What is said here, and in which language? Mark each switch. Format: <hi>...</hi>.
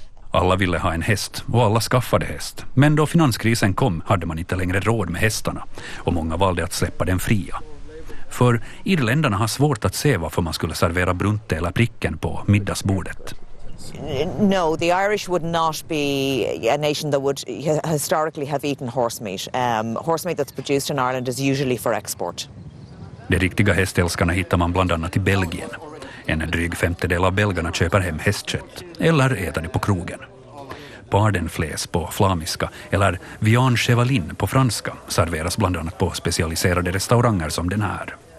<sv>Alla ville ha en häst och alla skaffade häst. Men då finanskrisen kom hade man inte längre råd med hästarna och många valde att släppa den fria. För irländarna har svårt att se varför man skulle servera brunte eller pricken på middagsbordet.</sv> <en>No, the Irish would not be a nation that would historically have eaten horse meat. Horse meat that's produced in Ireland is usually for export.</en> <sv>De riktiga hästälskarna hittar man bland annat i Belgien. En dryg 50% av belgarna köper hem hästkött eller äter det på krogen. Pardenfläs på flamiska eller viande chevaline på franska serveras bland annat på specialiserade restauranger som den här.</sv>